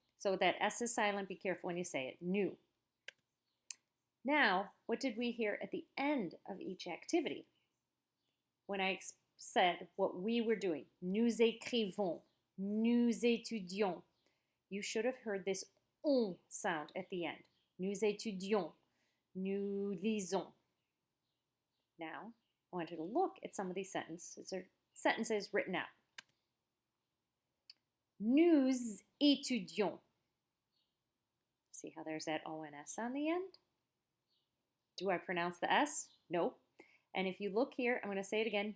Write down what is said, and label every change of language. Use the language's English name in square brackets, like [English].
[English] So that S is silent. Be careful when you say it. [French] Nous. [English] Now, what did we hear at the end of each activity? When I said what we were doing, [French] nous écrivons, nous étudions, [English] you should have heard this on sound at the end. [French] Nous étudions, nous lisons. [English] Now, I want you to look at some of these sentences written out. [French] Nous étudions. [English] See how there's that O-N-S on the end? Do I pronounce the S? No. And if you look here, I'm going to say it again.